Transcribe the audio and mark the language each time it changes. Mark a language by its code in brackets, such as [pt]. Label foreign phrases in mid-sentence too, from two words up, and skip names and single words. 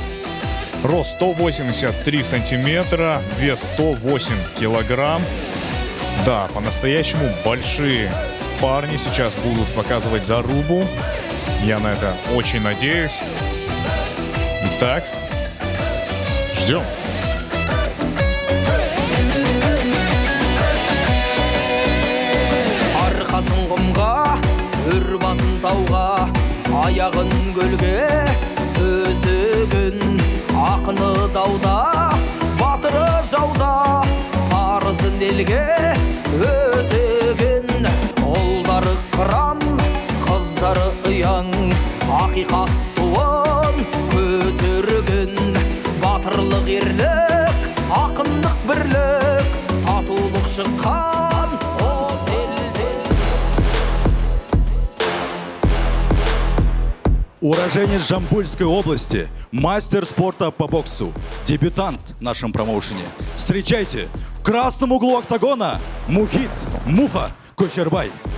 [ru] Рост 183 сантиметра, вес 108 килограмм. Да, по-настоящему большие парни сейчас будут показывать зарубу. Я на это очень надеюсь. Итак, ждем. [kk] Арқасын құмға, үрбасын тауға, аяғын көлге, төсігін. Ақыны дауда, батыры жауда, парызын елге өтеген. Олдары қыран, қыздары ұяң, ақиқат туын көтерген. Батырлық ерлік, ақындық бірлік, татулық шыққан о селден. [ru] Уроженец Жамбульской области, мастер спорта по боксу, дебютант в нашем промоушене. Встречайте, в красном углу октагона Мухит Муха Кошербай.